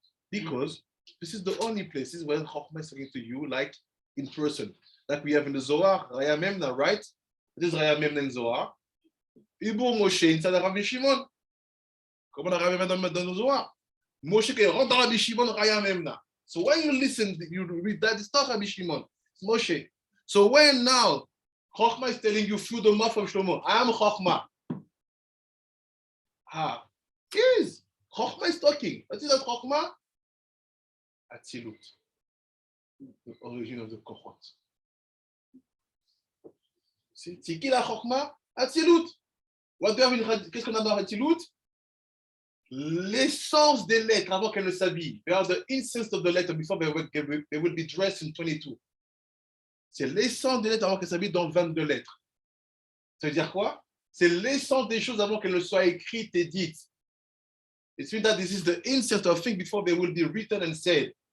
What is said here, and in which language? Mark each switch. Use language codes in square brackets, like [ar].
[en] Because this is the only places where Chokhmah is talking to you like in person. Like we have in the Zohar, Raya Memna, right? This is Raya Memna in Zohar. Ibur Moshe inside the Rabbi Shimon. [fr] Comme on a Raya Memna dans le Zohar. Moshe qui rentre dans Rabbi Shimon, Raya Memna. [en] So when you listen, you read that, it's not Rabbi Shimon, it's Moshe. So when now Chokhmah is telling you through the mouth of Shlomo, I am Chokhmah. Is Chokhmah is talking. What is that Chokhmah? Atzilut, the origin of the Kohot. [fr] C'est qui la Chokhmah? Atzilut. Qu'est-ce qu'on a dans Atzilut? L'essence des lettres avant qu'elles ne s'habillent. They are the essence of the letter before they will be dressed in 22. C'est l'essence des lettres avant qu'elles s'habillent dans 22 lettres. Ça veut dire quoi? C'est l'essence des choses avant qu'elles ne soient écrites et dites. [en] It means that this is the essence of things before they will be written and said.